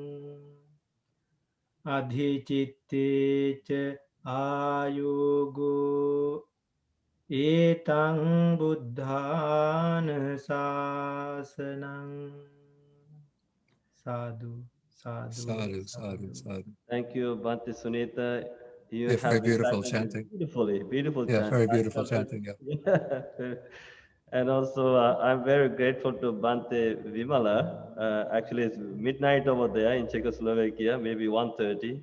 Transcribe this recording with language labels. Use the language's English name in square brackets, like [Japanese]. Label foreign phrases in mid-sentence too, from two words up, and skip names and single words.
[Pali] Adhichitte cha ayugo Etang buddhana sasanang Sadhu, sadhu, Sadhu, sadhu, sadhu. sadhu. [English] Thank you, Bhante Sunita. You Yeah, very have beautiful recited chanting. beautifully, beautiful Yeah, chant. very I beautiful felt it. chanting. Yeah. Yeah. And also, I'm very grateful to Bhante Vimala. Actually, it's midnight over there in Czechoslovakia, maybe 1:30.